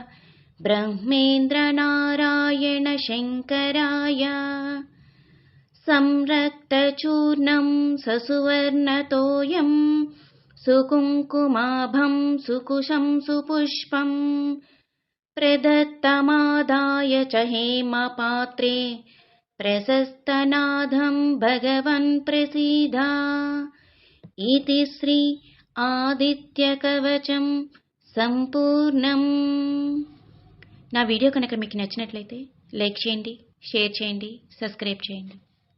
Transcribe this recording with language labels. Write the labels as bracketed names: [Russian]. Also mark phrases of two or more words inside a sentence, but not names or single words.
[Sanskrit] ब्रह्मेन्द्रनारायण शङ्कराय संरक्तचूर्णं ससुवर्णतोयं सुकुङ्कुमाभं सुकुशं सुपुष्पं प्रदत्तमादाय च हेमपात्रे प्रशस्तनादं भगवन् प्रसीद इति श्री ఆదిత్యకవచం సంపూర్ణం. [Telugu] నా వీడియో కనుక మీకు నచ్చినట్లయితే లైక్ చేయండి, షేర్ చేయండి, సబ్స్క్రైబ్ చేయండి.